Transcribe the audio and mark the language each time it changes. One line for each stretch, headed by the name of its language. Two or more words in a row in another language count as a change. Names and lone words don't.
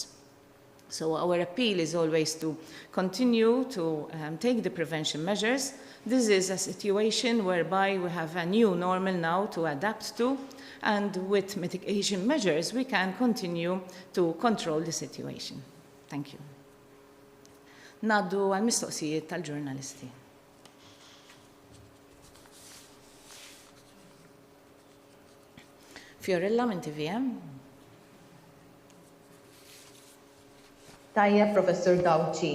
English: So our appeal is always to continue to take the prevention measures. This is a situation whereby we have a new normal now to adapt to, and with mitigation measures, we can continue to control the situation. Thank you.
Maltese: Naddu għal-mistoqsijiet tal-ġurnalisti. Fiorella minn TVM. Tajjeb, Professor Gawci.